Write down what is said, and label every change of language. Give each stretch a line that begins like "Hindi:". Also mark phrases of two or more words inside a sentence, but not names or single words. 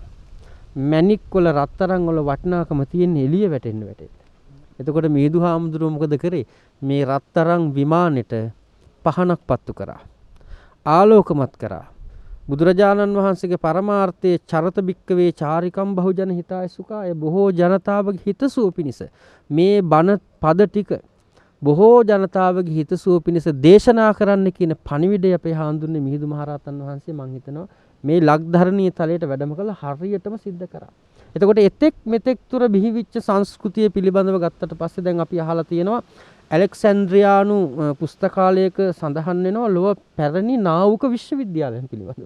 Sinhala: මැණික් වල රත්තරන් වල වටිනාකම තියෙන එළිය වැටෙන්න. එතකොට මිහිඳු හාමුදුරුවෝ මොකද කරේ? මේ රත්තරන් විමානෙට පහනක් පත්තු කරා. ආලෝකමත් කරා. බුදුරජාණන් වහන්සේගේ පරමාර්ථයේ
Pali: චරත බික්කවේ චාරිකම් බහුජන හිතාය සුඛාය
Sinhala: බොහෝ ජනතාවගේ හිතසුව පිණිස මේ බණ පද ටික බොහෝ ජනතාවගේ හිතසුව පිණිස දේශනා කරන්න කියන පණිවිඩය අපේ හාමුදුරනේ මිහිඳු මහරහතන් වහන්සේ මම හිතනවා මේ ලක්ධරණීය තලයට වැඩම කළ හරියටම සිද්ධ කරා. එතකොට එතෙක් මෙතෙක් තුර බිහිවිච්ච සංස්කෘතිය පිළිබඳව ගත්තට පස්සේ දැන් අපි අහලා තියෙනවා ඇලෙක්සැන්ඩ්‍රියානු පුස්තකාලයක සඳහන් වෙනවා ලොව පැරණි නාවුක විශ්වවිද්‍යාලයන් පිළිබඳව.